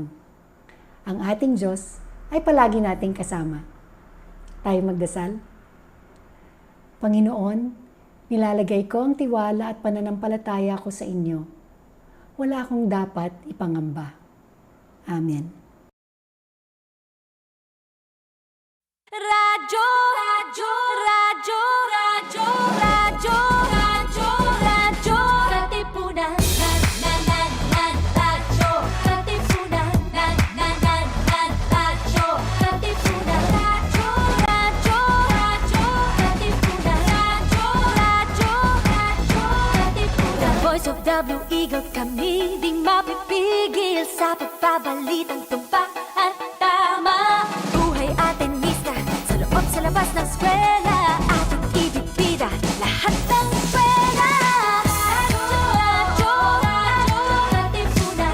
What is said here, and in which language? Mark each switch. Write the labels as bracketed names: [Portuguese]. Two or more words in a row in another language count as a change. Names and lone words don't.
[Filipino] Ang ating Diyos ay palagi nating kasama. Tayo magdasal. Panginoon, nilalagay ko ang tiwala at pananampalataya ko sa inyo. Wala akong dapat ipangamba. Amen. Radyo, radyo, radyo, radyo, radyo, radyo, radyo, katipunan. Radyo, katipunan. Radyo, katipunan. Radyo, radyo, radyo, katipunan. Radyo, katipunan. [English] The voice of the Blue Eagle, [Filipino] kami di mapipigil sa pagbabalitang tumpak at tama. Buhay atin sa labas ng eskwela, ating ibibida lahat ng eskwela. Radyo, radyo, radyo, katipunan.